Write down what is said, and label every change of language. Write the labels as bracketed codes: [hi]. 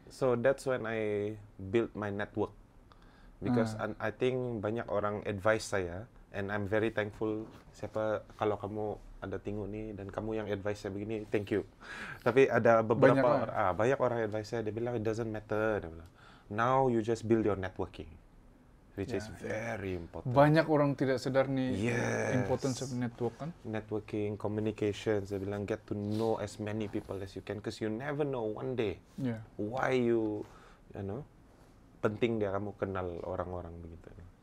[en] So that's when I built my network. Because I think [ms] banyak orang advice saya, [en] and I'm very thankful. [ms] Kalau kamu ada tengok ni dan kamu yang advice saya begini, [en] thank you. [ms] Tapi ada beberapa banyak orang advice saya, dia bilang [en] it doesn't matter. [ms] Dia bilang, [en] now you just build your networking, which is very important. [ms] Banyak orang tidak sadar nih [en] importance of network [ms] kan? [en] Networking, communications, [ms] dia bilang [en] get to know as many people as you can, because you never know one day why you know, [ms] penting dia kamu kenal orang-orang begitu.